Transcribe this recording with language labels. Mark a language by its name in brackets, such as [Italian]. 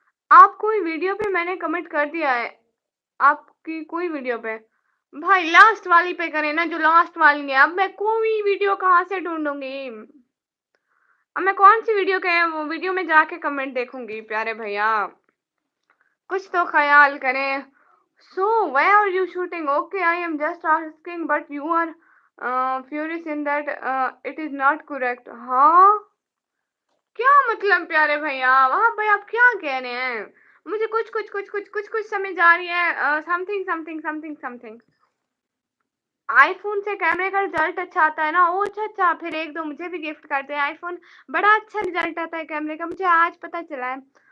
[Hindi] आप कोई वीडियो पे मैंने कमेंट कर दिया है, आपकी कोई वीडियो पे। भाई लास्ट वाली पे करें ना, जो लास्ट वाली है, अब मैं कोई वीडियो कहाँ से ढूंढूंगी, अब मैं कौन सी वीडियो के वो वीडियो में जाके कमेंट देखूंगी प्यारे भैया, कुछ तो ख्याल करें। [English] So where are you shooting? Okay, I am just asking, but you are furious in that it is not correct। [Hindi] हाँ क्या मतलब प्यारे भैया, वहाँ भाई आप क्या कह रहे हैं, मुझे कुछ कुछ कुछ कुछ कुछ कुछ समझ आ रही है, something something something something. IPhone से कैमरे का रिजल्ट अच्छा आता है ना, ओ अच्छा अच्छा, फिर एक दो मुझे भी गिफ्ट करते हैं आईफोन, बड़ा अच्छा रिजल्ट आता है कैमरे का, मुझे आज पता चला है।